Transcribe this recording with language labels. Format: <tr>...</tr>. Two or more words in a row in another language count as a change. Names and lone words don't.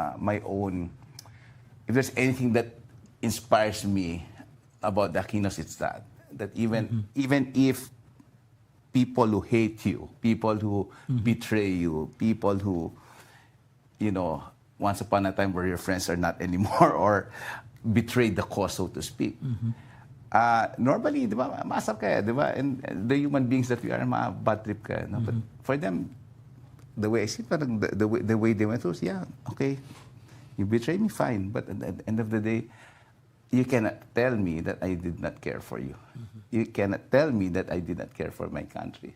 <en>If there's anything that inspires me about the Aquinos, it's that even if people who hate you, people who betray you, people who once upon a time were your friends are not anymore, or betrayed the cause, so to speak. Normally,</en> <tl>di ba, maasap ka, di ba?</tl> <en>And the human beings that we are, bad trip ka. No? But for them, the way I see it, the way they went through, okay, You betray me, fine. But at the end of the day, you cannot tell me that I did not care for you. You cannot tell me that I did not care for my country.</en>